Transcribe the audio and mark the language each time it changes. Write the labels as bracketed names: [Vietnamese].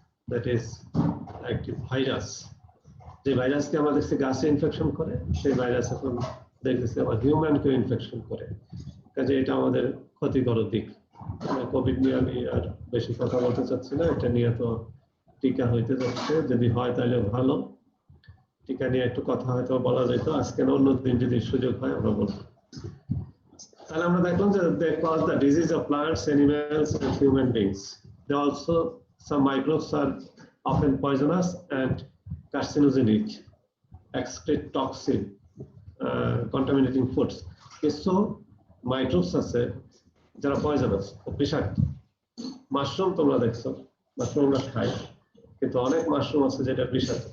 [English] that is [Bangla] একটি virus. যে ভাইরাসকে আমরা দেখছি গাছে ইনফেকশন করে, সেই ভাইরাস এখন দেখতেছি আবার হিউম্যানকে ইনফেকশন করে। কাজে এটা আমাদের ক্ষতিকর দিক। কোভিড নিয়ে আমি আর বেশি কথা বলতে চাচ্ছি না, এটা নিয়ে তো টিকা হইতে যাচ্ছে, যদি হয় তাহলে ভালো। টিকা নিয়ে একটু কথা হয়তো বলা যেত, আজকে অন্য দিন যদি সুযোগ হয় আমরা বলবো। তাহলে আমরা দেখলাম যে [English] they cause the disease of plants, animals and human beings. They also, some microbes are often poisonous and carcinogenic, excrete toxin, contaminating foods. [Bangla] কিছু মাইক্রোবস আছে যারা পয়জনাস, বিষাক্ত। মাশরুম তোমরা দেখছো, মাশরুম আমরা খাই, কিন্তু অনেক মাশরুম আছে যেটা বিষাক্ত।